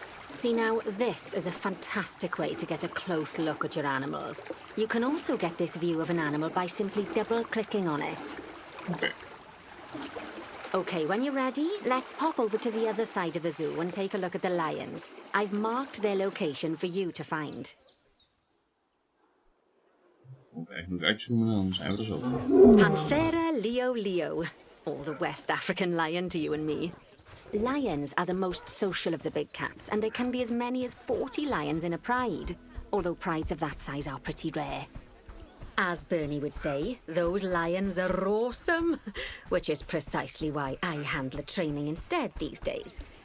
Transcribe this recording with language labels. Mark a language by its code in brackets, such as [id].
[en] See now, this is a fantastic way to get a close look at your animals. You can also get this view of an animal by simply double-clicking on it. Okay. Okay, when you're ready, let's pop over to the other side of the zoo and take a look at the lions. I've marked their location for you to find. [nl] Okay, ik moet uitzoomen, dan zijn we er zo. [en] Panthera leo leo, or the West African lion to you and me. Lions are the most social of the big cats, and there can be as many as 40 lions in a pride, although prides of that size are pretty rare. As Bernie would say, those lions are awesome, which is precisely why I handle the training instead these days.